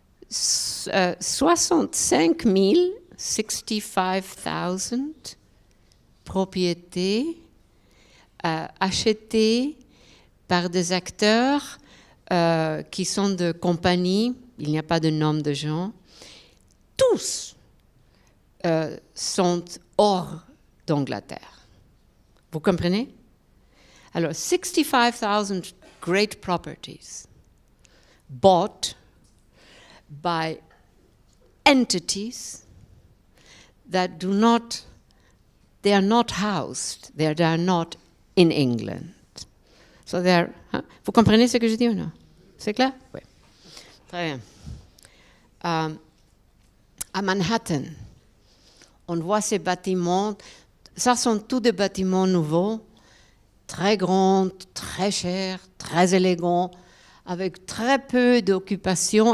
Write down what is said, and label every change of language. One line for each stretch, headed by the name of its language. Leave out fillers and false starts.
French: 65 000 propriétés achetées par des acteurs qui sont de compagnies, il n'y a pas de nom de gens, tous sont hors d'Angleterre. Vous comprenez?
English: Alors, 65,000 great properties bought by entities that they are not housed, they are not in England.
French: So vous comprenez ce que je dis ou non? C'est clair? Oui. Très bien. À Manhattan, on voit ces bâtiments, ça sont tous des bâtiments nouveaux, très grands, très chers, très élégants, avec très peu d'occupation.